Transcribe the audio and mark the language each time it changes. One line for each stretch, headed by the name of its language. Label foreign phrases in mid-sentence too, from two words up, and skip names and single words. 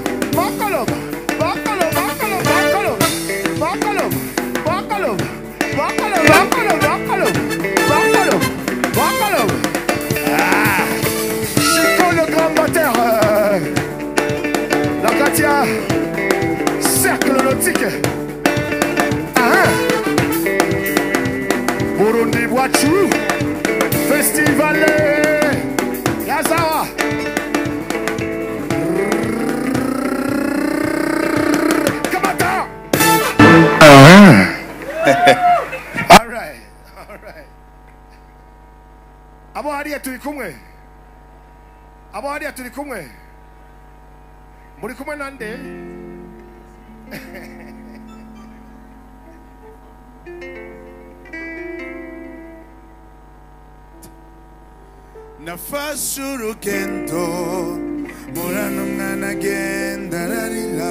French: Ah, Chico le grand batteur. La Katia. Cercle nautique.
Rundi: Burundi Bwacu. Festival. Yazawa. Kamata.
English: All right.
Rundi: Abo hariya turi kumwe. Muri kumwe nande? Nafashe urugendo murano mwana agenda ararira